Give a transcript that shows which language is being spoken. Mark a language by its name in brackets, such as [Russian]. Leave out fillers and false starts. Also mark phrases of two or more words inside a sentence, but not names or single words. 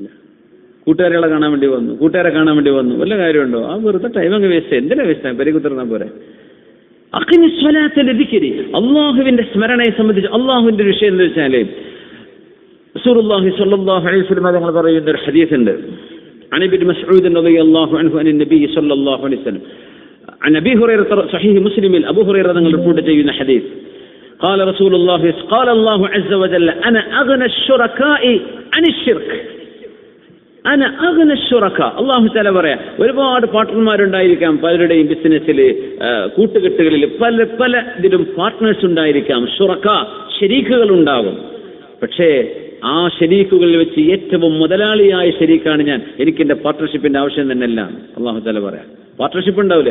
[Malayalam] കൂട്ടുകാരികളെ കാണാൻ വേണ്ടി വന്നു, കൂട്ടുകാരെ കാണാൻ വേണ്ടി വന്നു, വല്ല കാര്യമുണ്ടോ? ആ വെറുതെ ടൈം അങ്ങ് വേസ്റ്റ്. എന്തിനാ വേസ്റ്റ്? പെരുകുത്തിരുന്നാൽ പോരെ. അള്ളാഹുവിന്റെ സ്മരണയെ സംബന്ധിച്ച് അള്ളാഹുവിന്റെ വിഷയം എന്ന് വെച്ചാല് റസൂലുള്ളാഹി [Arabic] صلى الله عليه وسلم [Malayalam] തങ്ങൾ പറയുന്ന ഒരു ഹദീസ് ഉണ്ട്. [Arabic] عن ابن مسعود رضي الله عنه عن النبي صلى الله عليه وسلم عن ابي هريره صحيح مسلم ابو هريره [Malayalam] തങ്ങൾ റിപ്പോർട്ട് ചെയ്യുന്ന ഹദീസ് [Arabic] قال رسول الله قال الله عز وجل انا اغنى الشركاء عن الشرك انا اغنى الشركاء. الله تعالى [Malayalam] പറയാ, ഒരുപാട് പാർട്ണർമാരുണ്ടായിരിക്കാം പലരുടെയും ബിസിനസ്സിൽ, കൂട്ടുകെട്ടുകളിൽ, പല ഇതിലും പാർട്ട്നേഴ്സ് ഉണ്ടായിരിക്കാം, ഷുറക ശരീക്കുകൾ ഉണ്ടാകും. പക്ഷേ ആ ശരീക്കുകളിൽ വെച്ച് ഏറ്റവും മുതലാളിയായ ശരീക്കാണ് ഞാൻ. എനിക്ക് എന്റെ പാർട്ട്ണർഷിപ്പിന്റെ ആവശ്യം തന്നെയല്ല. [Arabic] الله تعالى [Malayalam] പറയാം, പാർട്ട്ണർഷിപ്പ് ഉണ്ടാവില്ലേ?